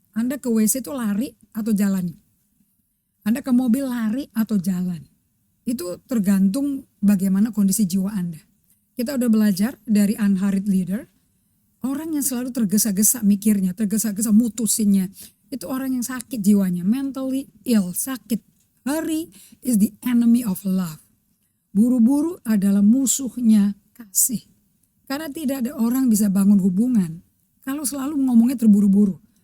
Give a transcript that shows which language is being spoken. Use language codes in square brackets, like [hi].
[id] Anda ke WC itu lari atau jalan. Anda ke mobil lari atau jalan. Itu tergantung bagaimana kondisi jiwa Anda. Kita udah belajar dari unhurried leader. Orang yang selalu tergesa-gesa mikirnya, tergesa-gesa mutusinnya. Itu orang yang sakit jiwanya, [en] mentally ill, [id] sakit. [en] Hurry is the enemy of love. [id] Buru-buru adalah musuhnya kasih. Karena tidak ada orang bisa bangun hubungan kalau selalu ngomongnya terburu-buru.